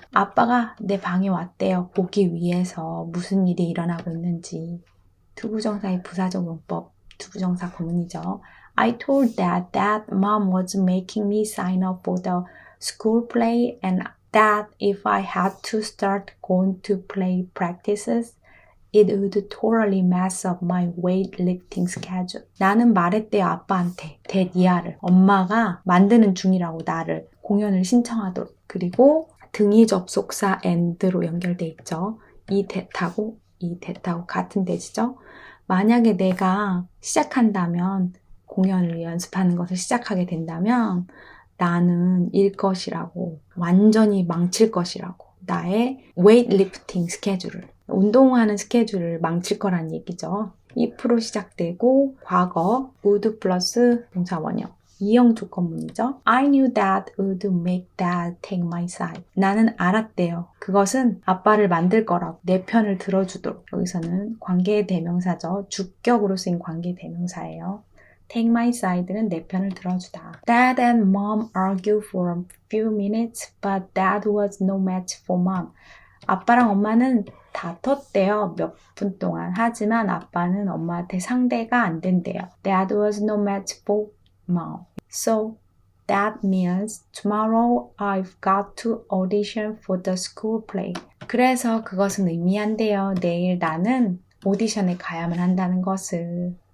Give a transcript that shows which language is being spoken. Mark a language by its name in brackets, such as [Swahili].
[Korean] 아빠가 내 방에 왔대요. 보기 위해서 무슨 일이 일어나고 있는지. 투부정사의 부사적 용법, 투부정사 구문이죠. [English] I told Dad that Mom was making me sign up for the school play and that if I had to start going to play practices, it would totally mess up my weightlifting schedule. [Korean] 나는 말했대요, 아빠한테. 대니아를. 엄마가 만드는 중이라고 나를 공연을 신청하도록. 그리고 등위 접속사 and로 연결돼 있죠. 이 that하고 이 that하고 같은 대지죠. 만약에 내가 시작한다면 공연을 연습하는 것을 시작하게 된다면 나는 일 것이라고, 완전히 망칠 것이라고, 나의 웨이트리프팅 스케줄을, 운동하는 스케줄을 망칠 거란 얘기죠. if로 시작되고 과거 would 플러스 동사 원형, 이형 조건문이죠. [English] I knew that would make Dad take my side. [Korean] 나는 알았대요. 그것은 아빠를 만들 거라고, 내 편을 들어주도록. 여기서는 관계의 대명사죠. 주격으로 쓰인 관계의 대명사예요. [English] Take my side [Korean] 는 내 편을 들어주다. [English] Dad and Mom argued for a few minutes, but Dad was no match for Mom. [Korean] 아빠랑 엄마는 다퉜대요. 몇 분 동안. 하지만 아빠는 엄마한테 상대가 안 된대요. [English] Dad was no match for Mom. So that means tomorrow I've got to audition for the school play. [Korean] 그래서 그것은 의미한대요. 내일 나는 오디션에 가야만 한다는 것을.